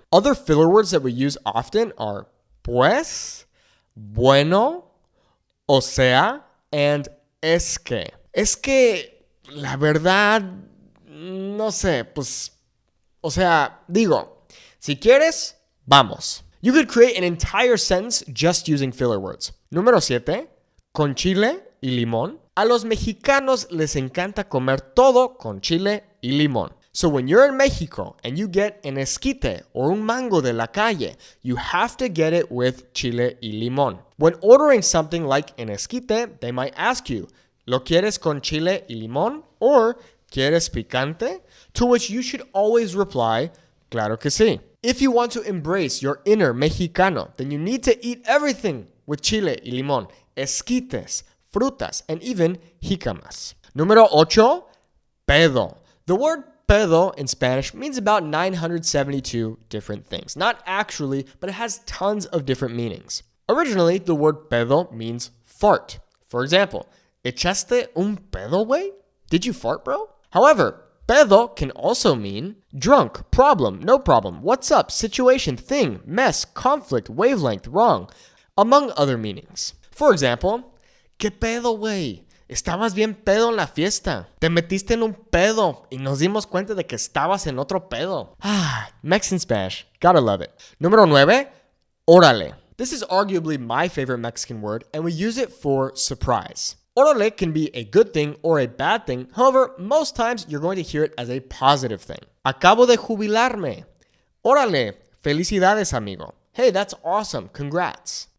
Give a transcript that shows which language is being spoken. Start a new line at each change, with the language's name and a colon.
English: Other filler words that we use often are pues, bueno, o sea, and es que.
Spanish: Es que, la verdad, no sé, pues, o sea, digo, si quieres, vamos.
English: You could create an entire sentence just using filler words.
Spanish: Número 7, con chile y limón. A los mexicanos les encanta comer todo con chile y limón.
English: So when you're in Mexico and you get an esquite or un mango de la calle, you have to get it with chile y limón. When ordering something like an esquite, they might ask you, ¿lo quieres con chile y limón? Or, ¿quieres picante? To which you should always reply, claro que sí. If you want to embrace your inner Mexicano, then you need to eat everything with chile y limón, esquites, frutas, and even jicamas.
Spanish: Número 8, pedo.
English: The word pedo in Spanish means about 972 different things. Not actually, but it has tons of different meanings. Originally, the word pedo means fart.
Spanish: For example, ¿echaste un pedo, güey? Did you fart, bro?
English: However, pedo can also mean drunk, problem, no problem, what's up, situation, thing, mess, conflict, wavelength, wrong, among other meanings.
Spanish: For example, ¿qué pedo, güey? Estabas bien pedo en la fiesta. Te metiste en un pedo y nos dimos cuenta de que estabas en otro pedo.
English: Mexican Spanish. Gotta love it. Número 9, órale. This is arguably my favorite Mexican word, and we use it for surprise. Órale can be a good thing or a bad thing. However, most times you're going to hear it as a positive thing.
Spanish: Acabo de jubilarme. Órale, felicidades, amigo. Hey, that's awesome. Congrats.